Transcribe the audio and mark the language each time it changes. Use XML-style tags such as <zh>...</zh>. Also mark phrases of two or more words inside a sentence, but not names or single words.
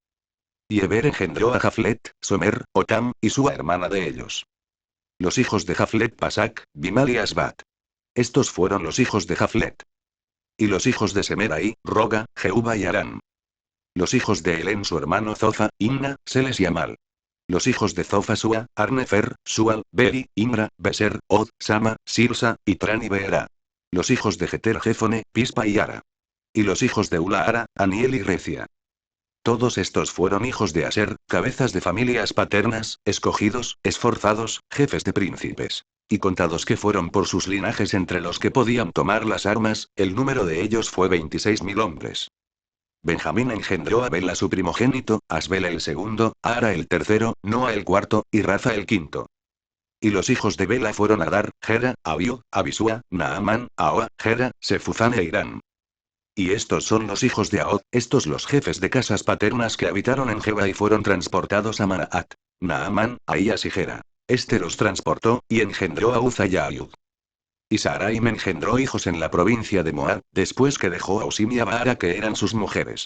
<es>Y Eber engendró a Jaflet, Somer, Otam, y su hermana de ellos. Los hijos de Jaflet Pasac, Bimal y Asbat. Estos fueron los hijos de Jaflet. Y los hijos de Semerai, Roga, Jehuba y Arán. Los hijos de Elén su hermano Zofa, Imna, Seles y Amal. Los hijos de Zofa Sua, Arnefer, Sual, Beri, Imra, Beser, Od, Sama, Sirsa, Itran y Beera. Los hijos de Jeter Jefone, Pispa y Ara. Y los hijos de Ulaara, Aniel y Recia. Todos estos fueron hijos de Aser, cabezas de familias paternas, escogidos, esforzados, jefes de príncipes. Y contados que fueron por sus linajes entre los que podían tomar las armas, el número de ellos fue 26.000 hombres. Benjamín engendró a Bela su primogénito, Asbel el segundo, Ara el tercero, Noa el cuarto, y Raza el quinto. Y los hijos de Bela fueron Adar, Gera, Abiú, Abisúa, Naamán, Ahoa, Gera, Sefuzán e Irán. Y estos son los hijos de Ahod, estos los jefes de casas paternas que habitaron en Geba y fueron transportados a Manaat. Naamán, Ahías y Gera. Este los transportó, y engendró a Uza y a Ayud. Y Saraim engendró hijos en la provincia de Moab, después que dejó a Usim y a Baara que eran sus mujeres.</es>